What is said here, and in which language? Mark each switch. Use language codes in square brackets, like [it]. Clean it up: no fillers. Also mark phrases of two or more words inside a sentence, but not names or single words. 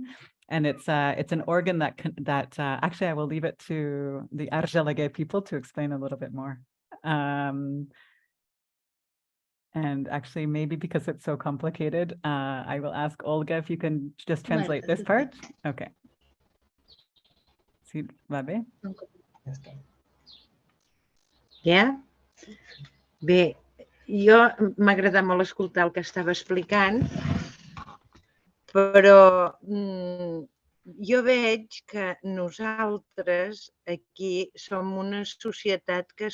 [en] And it's an organ that actually I will leave it to the Argelege people to explain a little bit more. And actually, maybe because it's so complicated, I will ask Olga if you can just translate this part. [ca] Okay. Sí, va bé? Ja? Bé, jo m'ha agradat molt escoltar el que estava explicant, però jo veig que nosaltres aquí som una societat que